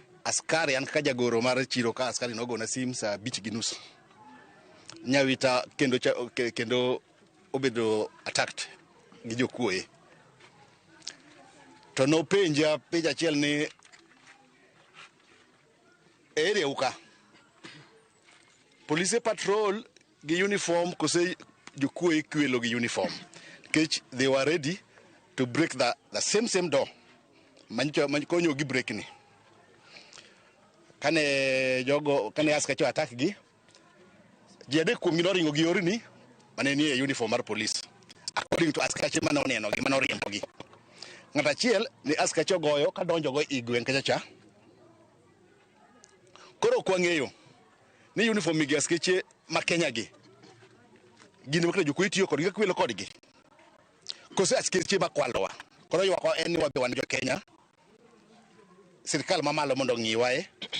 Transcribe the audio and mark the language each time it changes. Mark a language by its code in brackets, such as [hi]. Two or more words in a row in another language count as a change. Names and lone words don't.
[luo] Askari an kaka jagoro mar chiro ka askari nogona sim saa 5:30 Nyawita kendo obedo attacked gi jokuoye to no penja achiel ni ere uka [en] police patrol [luo] gi uniform kose jokuoye kwelo gi uniform [en] because they were ready to break the same door [luo] konyo gi break ni kane askacho attack gi jede kuom gi noringo gi orini mane ni e uniform mar police [en] according to [luo] askache mane oneno gi mane oriembo gi. Ng'ata achiel ni askache goyo ka donjo go i gweng kacha koro kwang'eyo ni uniform gi askache ma Kenya gi gin makle jokuoye tiyo kodgi kwelo kodgi kose askache makwalowa koro ywak en ni wabe wan jo Kenya sirikal mamalo mondo ng'iwae